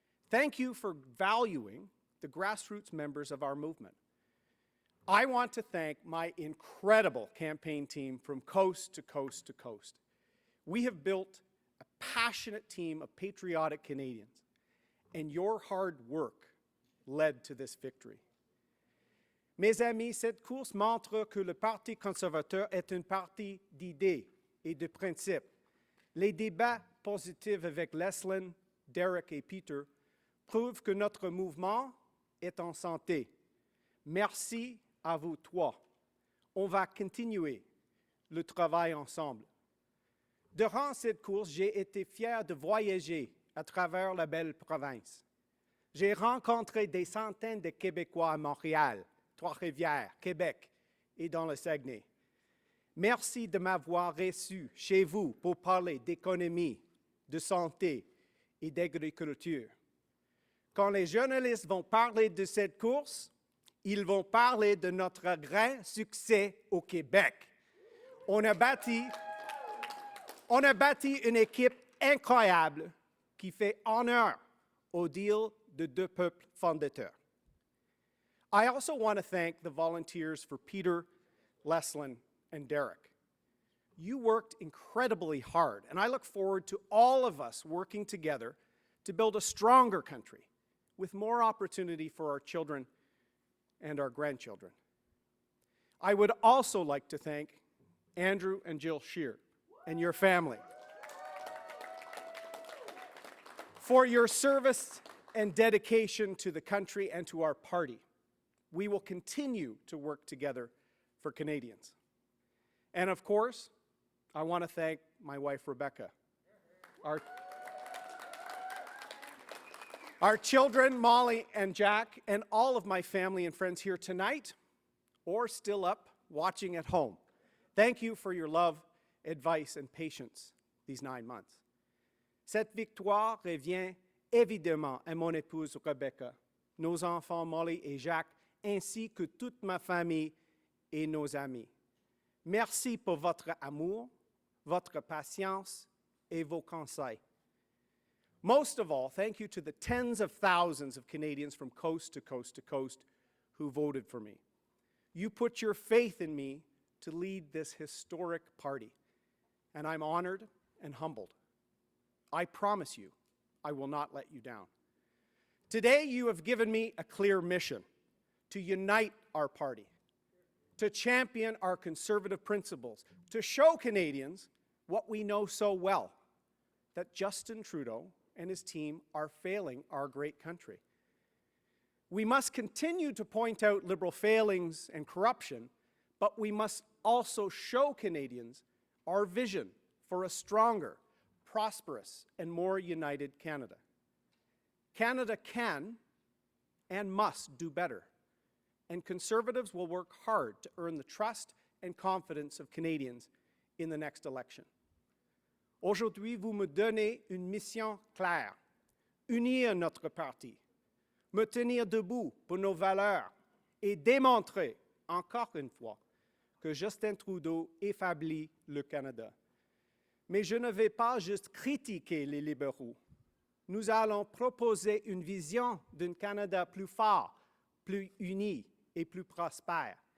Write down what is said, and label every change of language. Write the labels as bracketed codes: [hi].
[en] Thank you for valuing the grassroots members of our movement. I want to thank my incredible campaign team from coast to coast to coast. We have built a passionate team of patriotic Canadians, and your hard work led to this victory. [fr] Mes amis, cette course montre que le Parti conservateur est un parti d'idées et de principes. Les débats positifs avec Leslyn, Derek et Peter prouvent que notre mouvement est en santé. Merci à vous trois. On va continuer le travail ensemble. Durant cette course, j'ai été fier de voyager à travers la belle province. J'ai rencontré des centaines de Québécois à Montréal, Trois-Rivières, Québec et dans le Saguenay. Merci de m'avoir reçu chez vous pour parler d'économie, de santé et d'agriculture. Quand les journalistes vont parler de cette course, ils vont parler de notre grand succès au Québec. On a bâti une équipe incroyable qui fait honneur au deal de deux peuples fondateurs. [en] I also want to thank the volunteers for Peter, Leslyn, and Derek. You worked incredibly hard, and I look forward to all of us working together to build a stronger country with more opportunity for our children and our grandchildren. I would also like to thank Andrew and Jill Scheer and your family for your service and dedication to the country and to our party. We will continue to work together for Canadians. And of course, I want to thank my wife, Rebecca, our children, Molly and Jack, and all of my family and friends here tonight, or still up watching at home. Thank you for your love, advice, and patience these 9 months. [fr] Cette victoire revient évidemment à mon épouse Rebecca, nos enfants Molly et Jacques, ainsi que toute ma famille et nos amis. Merci pour votre amour, votre patience, et vos conseils. [en] Most of all, thank you to the tens of thousands of Canadians from coast to coast to coast who voted for me. You put your faith in me to lead this historic party, and I'm honored and humbled. I promise you, I will not let you down. Today, you have given me a clear mission: to unite our party, to champion our conservative principles, to show Canadians what we know so well, that Justin Trudeau and his team are failing our great country. We must continue to point out Liberal failings and corruption, but we must also show Canadians our vision for a stronger, prosperous, and more united Canada. Canada can and must do better, and Conservatives will work hard to earn the trust and confidence of Canadians in the next election. [fr] Aujourd'hui, vous me donnez une mission claire: unir notre parti, me tenir debout pour nos valeurs et démontrer, encore une fois, que Justin Trudeau affaiblit le Canada. Mais je ne vais pas juste critiquer les libéraux. Nous allons proposer une vision d'un Canada plus fort, plus uni et plus prospère.